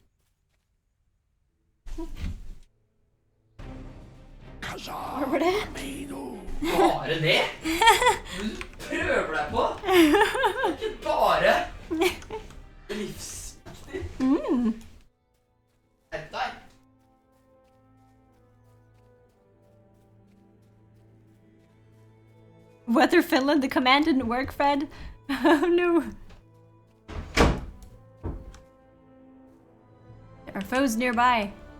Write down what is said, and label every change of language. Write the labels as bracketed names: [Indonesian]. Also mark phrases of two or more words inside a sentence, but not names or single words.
[Norwegian] Hva var det? Bare det? Du prøver deg på? Ikke bare livsviktig. Hent deg. [English] Weather Finland, the command didn't work, Fred. Oh no. There are foes nearby.